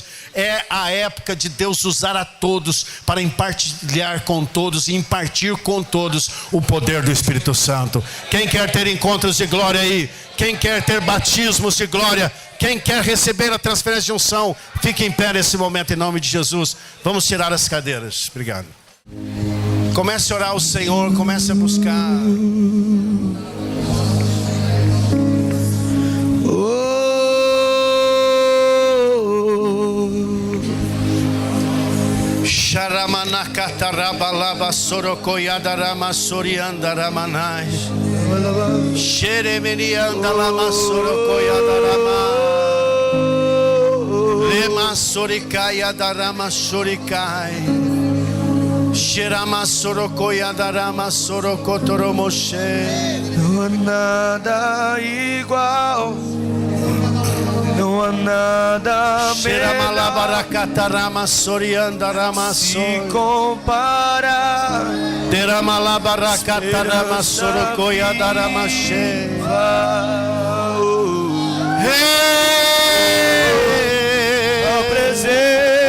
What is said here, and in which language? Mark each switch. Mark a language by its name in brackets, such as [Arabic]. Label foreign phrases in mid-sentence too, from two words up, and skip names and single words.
[Portuguese] É a época de Deus usar a todos para compartilhar com todos e impartir com todos o poder do Espírito Santo. Quem quer ter encontros de glória aí? Quem quer ter batismos de glória? Quem quer receber a transferência de unção? Fique em pé nesse momento em nome de Jesus. Vamos tirar as cadeiras. Obrigado. Comece a orar ao Senhor. Comece a buscar. Sharamanakatarabalaba sorokoyadarama soriandaramanai. Sheremeniandalama sorokoyadarama. Lema sorikayadarama sorikai. Sherama sorokoyadarama sorokotoromoshe. Não há nada igual. Não há nada melhor se comparar. Ao presente.